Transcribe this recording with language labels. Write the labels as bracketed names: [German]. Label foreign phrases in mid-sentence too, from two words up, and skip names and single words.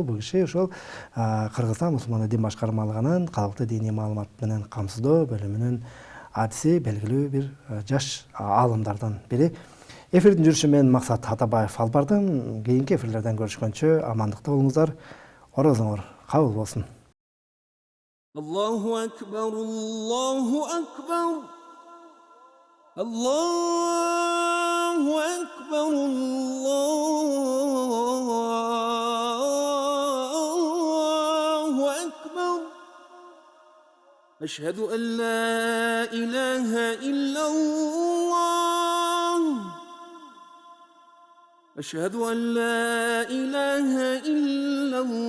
[Kyrgyz] Бул киши ошол Кыргызстан мусулман дин башкармалыгынын калкты диний маалымат менен камсыздоо бөлүмүнүн адиси, белгилүү бир жаш аалымдардан бири. Эфирдин жүрүшү менен Максат Атабаев алып бардым. Кийинки эфирлерден көрүшкөнчө амандыкта болуңуздар. Орозоңор кабыл болсун. [Arabic] الله أكبر الله أكبر. الله أكبر الله أكبر أشهد أن لا إله إلا الله أشهد أن لا إله إلا